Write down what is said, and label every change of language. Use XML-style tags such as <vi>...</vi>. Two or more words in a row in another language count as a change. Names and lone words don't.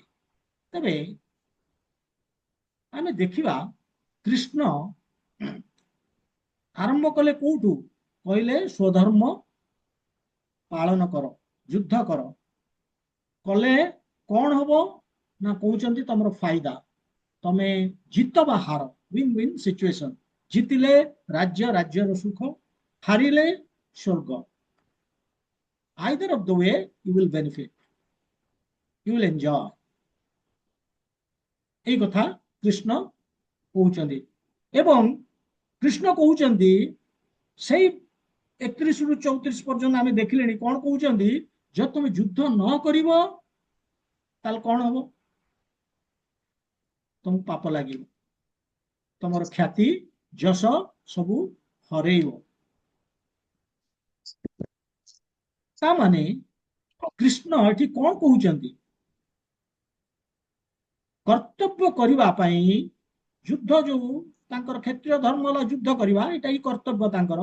<or>ତେବେ ଆମେ ଦେଖିବା କୃଷ୍ଣ ଆରମ୍ଭ କଲେ କୋଉଠୁ? କହିଲେ ସ୍ୱଧର୍ମ ପାଳନ କର, ଯୁଦ୍ଧ କର। କଲେ କଣ ହବ ନା, କହୁଛନ୍ତି ତମର ଫାଇଦା, ତମେ ଜିତ ବା ହାର,</or> <en>win win situation,</en> <or>ଜିତିଲେ ରାଜ୍ୟ ରାଜ୍ୟର ସୁଖ, ହାରିଲେ ସ୍ୱର୍ଗ।</or> <en>Either of the way you will benefit, you will enjoy.</en> <or>ଏଇ କଥା କୃଷ୍ଣ কହୁଛନ୍ତି। ଏବଂ କୃଷ୍ଣ কହୁଛନ୍ତି সেই 31 ରୁ 34 ପର୍ଯ୍ୟନ୍ତ ଆମି ଦେଖିଲେଣି କଣ କହୁଛନ୍ତି, ଯଦି ତମେ ଯୁଦ୍ଧ ନ କରିବ ତାହେଲେ କଣ ହବ, ତମକୁ ପାପ ଲାଗିବ, ତମର ଖ୍ୟାତି ଯଶ ସବୁ ହରେଇବ। ତା ମାନେ କୃଷ୍ଣ ଏଠି କଣ କହୁଛନ୍ତି, କର୍ତ୍ତବ୍ୟ କରିବା ପାଇଁ ଯୁଦ୍ଧ, ଯୋଉ ତାଙ୍କର କ୍ଷତ୍ରିୟ ଧର୍ମ ହେଲା ଯୁଦ୍ଧ କରିବା, ଏଇଟା ହିଁ କର୍ତ୍ତବ୍ୟ ତାଙ୍କର।</or>